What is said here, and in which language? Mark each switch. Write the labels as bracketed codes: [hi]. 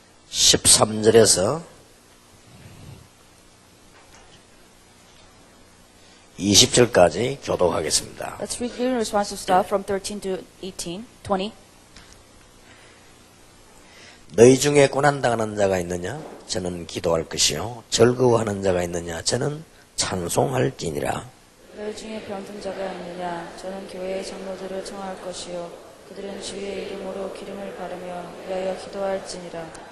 [ko] (13절에서) (20절까지) 교독하겠습니다. [en] Let's read the responsive stuff from 13 to 18, 20. [ko] 너희 중에 고난당하는 자가 있느냐? 저는 기도할 것이요. 즐거워하는 자가 있느냐? 저는 찬송할지니라. 너희 중에 병든 자가 있느냐? 저는 교회의 장로들을 청할 것이요. 그들은 주의 이름으로 기름을 바르며 위하여 기도할지니라.